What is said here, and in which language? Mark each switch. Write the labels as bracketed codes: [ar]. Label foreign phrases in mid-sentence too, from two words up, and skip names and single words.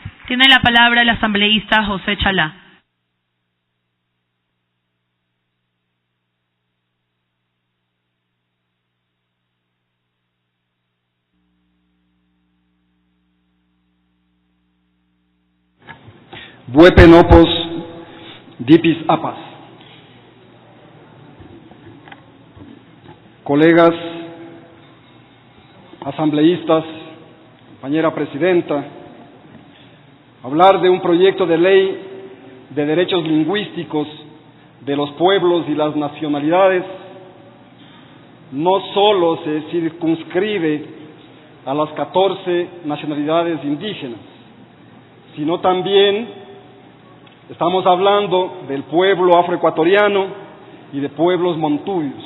[es] Tiene la palabra el asambleísta José Chalá. Buepenopos dipis apas. Colegas asambleístas, compañera presidenta, hablar de un proyecto de ley de derechos lingüísticos de los pueblos y las nacionalidades no solo se circunscribe a las 14 nacionalidades indígenas, sino también estamos hablando del pueblo afroecuatoriano y de pueblos montubios.